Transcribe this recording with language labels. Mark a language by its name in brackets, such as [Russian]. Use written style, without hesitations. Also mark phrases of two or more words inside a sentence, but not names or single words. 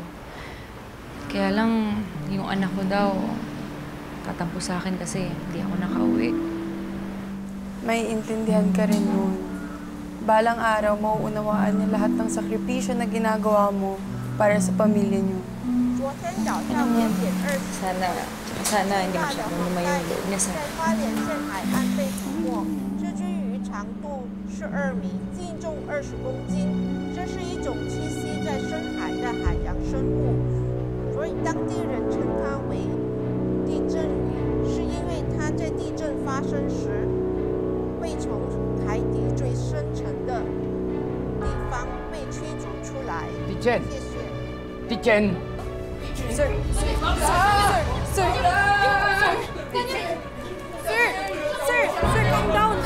[Filipino] Kaya lang, yung anak ko daw, tatampo sa akin kasi hindi ako nakauwi. May intindihan ka rin nun. Balang araw, mauunawaan niya lahat ng sakripisyo na ginagawa mo para sa pamilya niyo. Alam mo, sana hindi masyadong lumayo yung loob niya sa akin. [Chinese] 花莲县海岸被捕获，这只鱼长度12米，净重20公斤。这是一种栖息在深海的海洋生物，所以当地人称它为地震鱼，是因为它在地震发生时会从海底最深层的地方被驱逐出来。地震，谢谢。地震。 [English] Sir, calm down.